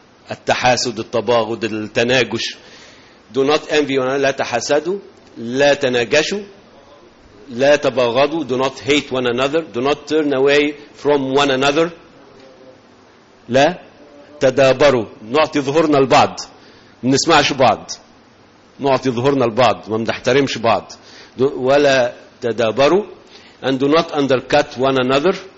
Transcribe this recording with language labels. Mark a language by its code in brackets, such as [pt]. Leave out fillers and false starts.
[ar] التحاسد التباغض التناجش. [en] Do not envy one another. [ar] لا تحاسدوا لا تناجشوا لا تباغضوا. [en] Do not hate one another. Do not turn away from one another. [ar] لا تدابروا. نعطي ظهورنا البعض نسمعش بعض نعطي ظهورنا البعض ما نحترمش بعض. ولا تدابروا. [en] And do not undercut one another.